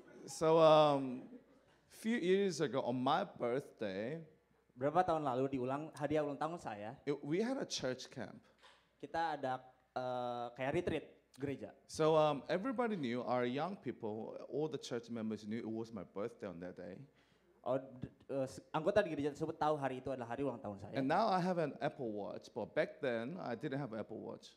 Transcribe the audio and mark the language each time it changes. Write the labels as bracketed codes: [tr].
[en] So few years ago on my birthday, [id] Berapa tahun lalu di hadiah ulang tahun saya, [en] we had a church camp. [id] kita ada kayak retreat gereja. [en] So everybody knew, our young people, all the church members knew it was my birthday on that day. [id] Oh, anggota di gereja tersebut tahu hari itu adalah hari ulang tahun saya. [en] And now I have an Apple Watch, but back then I didn't have an Apple Watch.